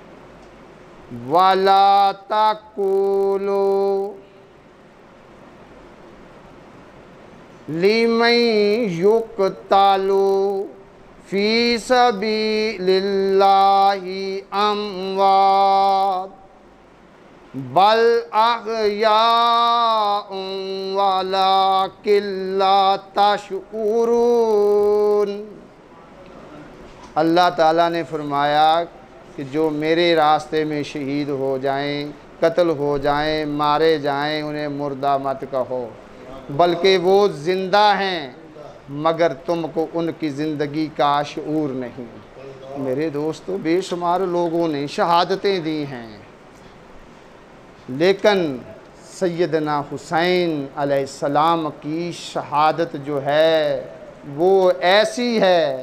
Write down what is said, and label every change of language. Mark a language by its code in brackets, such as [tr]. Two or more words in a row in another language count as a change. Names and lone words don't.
[ar] ولا تقولوا لمن يقتل في سبيل الله أموات بل أحياء ولكن لا تشعرون. [ur] اللہ تعالیٰ نے فرمایا کہ جو میرے راستے میں شہید ہو جائیں، قتل ہو جائیں، مارے جائیں، انہیں مردہ مت کہو، بلکہ وہ زندہ ہیں، مگر تم کو ان کی زندگی کا شعور نہیں. میرے دوستو، بے شمار لوگوں نے شہادتیں دی ہیں، لیکن سیدنا حسین علیہ السلام کی شہادت جو ہے وہ ایسی ہے.